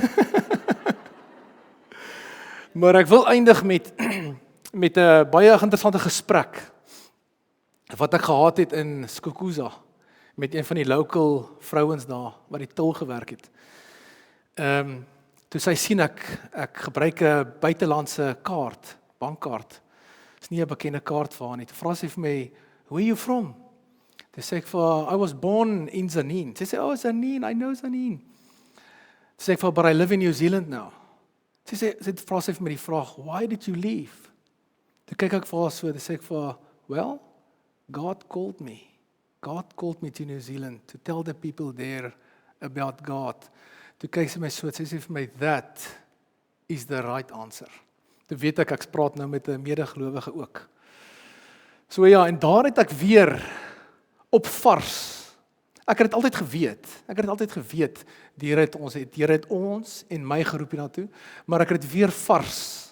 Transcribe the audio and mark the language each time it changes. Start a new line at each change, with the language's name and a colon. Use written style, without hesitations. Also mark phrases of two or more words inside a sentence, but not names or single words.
Afrikaans: Maar ek wil eindig met 'n baie interessante gesprek wat ek gehad het in Skukuza met een van die local vrouens daar wat die til gewerk het. Toe sy sien ek gebruik 'n buitelandse kaart, bankkaart. Dis nie 'n bekende kaart vir haar nie. Toe vra sy vir my,
English: "Where are you from?"
Afrikaans: Toe sê ek vir haar,
English: "I was born in Zanin."
Afrikaans: Sy sê,
English: "Oh, Zanin, I know Zanin."
Afrikaans: Toe sê ek vir haar,
English: "But I live in New Zealand now."
Afrikaans: Sy vra sy vir my die vraag,
English: "Why did you leave?"
Afrikaans: Toe kyk ek vir haar so, toe sê ek vir haar,
English: "Well, God called me. God called me to New Zealand to tell the people there about God."
Afrikaans: Toe kyk sy my so, sy sê vir my,
English: "That is the right answer."
Afrikaans: Toe weet ek praat nou met 'n medegelowige ook. So ja, en daar het ek weer op vars. Ek het dit altyd geweet. Die Here het ons en my geroep hiernatoe, maar ek het dit weer vars.